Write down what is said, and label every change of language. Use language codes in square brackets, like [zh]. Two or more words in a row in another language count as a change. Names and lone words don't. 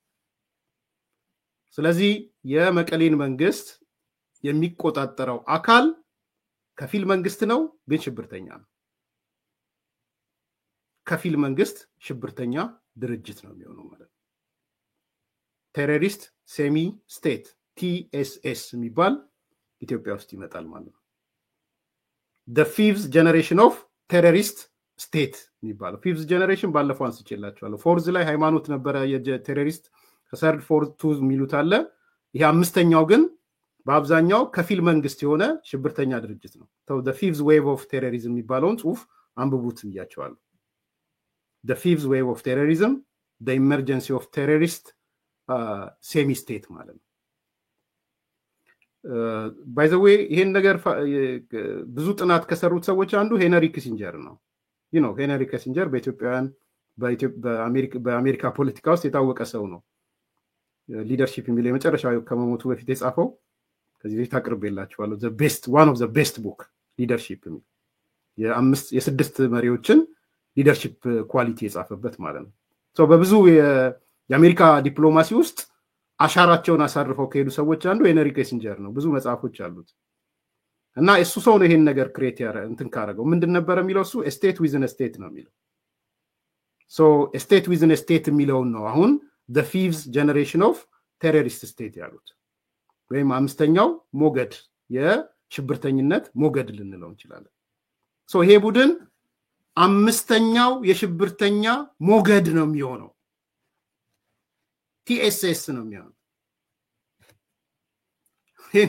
[am] ስለዚህ የመቀሌን መንግስት የሚቆጣጠረው አካል ከፊል መንግስት ነው ግን ሽብርተኛ ነው ከፊል መንግስት ሽብርተኛ ድርጅት ነው የሚሆነው ማለት ነው ቴሮሪስት [en] semi state [am] TSS የሚባል ኢትዮጵያ ውስጥ ይመጣል ማለት ነው [en] the fifth generation of terrorist state [am] የሚባለው [en] fifth generation [am] ባለፈው አንስቼላችኋለሁ ፎርዝ ላይ ሃይማኖት ነበረ የቴሮሪስት ከሰርድ ፎርዝ ቱ የሚሉት አለ ይሄ አምስተኛው ግን በአብዛኛው ከፊል መንግስት የሆነ ሽብርተኛ ድርጅት ነው። [en] the fifth wave of terrorism [am] የሚባለውን ጽሁፍ አንብቡት ብያቸዋለሁ። [en] the fifth wave of terrorism, the emergency of terrorist semi state [am] ማለት ነው። [en] by the way [am] ይሄን ነገር ብዙ ጥናት ከሰሩት ሰዎች አንዱ ሄነሪ ኪሲንጀር ነው። ሄነሪ ኪሲንጀር በኢትዮጵያውያን በአሜሪካ ፖለቲካ ውስጥ የታወቀ ሰው ነው። ሊደርሺፕ የሚለው የመጨረሻው ከመሞቱ በፊት የጻፈው ከዚህ በፊት አቅርቤላችኋለሁ። [en] one of the best book [am] ሊደርሺፕ የስድስት መሪዎችን [en] leadership quality [am] የጻፈበት ማለት ነው። በብዙ የአሜሪካ ዲፕሎማሲ ውስጥ አሻራቸውን አሳርፈው ከሄዱ ሰዎች አንዱ ሄነሪ ኪሲንጀር ነው። ብዙ መጽሐፎች አሉት እና እሱ ሰው ነው ይሄን ነገር ክሬት እንትን ካረገው። ምንድን ነበር የሚለው እሱ [en] state within state [am] ነው የሚለው። [en] state within state [am] የሚለውን ነው አሁን [en] the fifth generation of terrorist state [am] ያሉት ወይም አምስተኛው ሞገድ የሽብርተኝነት ሞገድ ልንለው እንችላለን። ይሄ ቡድን አምስተኛው የሽብርተኛ ሞገድ ነው የሚሆነው። TSS ነው የሚሆነው። ይሄን